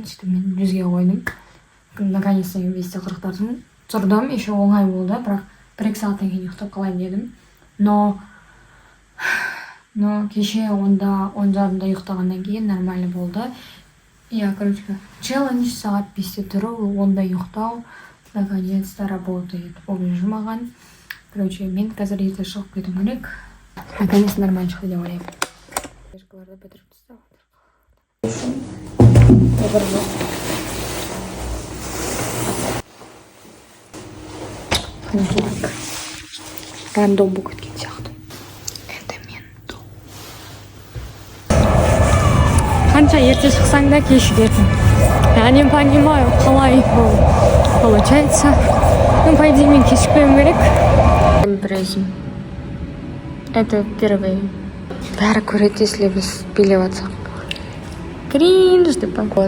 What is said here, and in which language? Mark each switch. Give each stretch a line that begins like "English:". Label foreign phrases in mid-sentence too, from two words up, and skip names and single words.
Kazakh: Сөйтіп мен 100-ге қойдым. Наконец-то мен 5:40 тұрдым. Еще оңай болды, бірақ 1-2 сағаттан кейін ұйықтап қалайын дедім. Но кеше 10:30-да ұйықтағаннан кейін нормально болды.
Russian: Я, короче, челлендж
Kazakh: сағат 5-те тұру, 10-да ұйықтау,
Russian: наконец-то работает.
Kazakh: Оближу маған. Короче, мен қазір ерте шығып кету керек.
Russian: Наконец-то нормально
Kazakh: шықты деп ойлаймын. Флешкаларды бітіріп тастап отыр. Рандом болып кеткен сияқты. Это мен. Қанша ерте шықсаң да кешігесің.
Russian: Я не понимаю, қалай получается. Ну, по идее,
Kazakh: мен кешікпеуім керек. Импрезим.
Russian: Это впервые.
Kazakh: Бәрі көреді, если біз билеп атсақ. Кринж деп поймайды.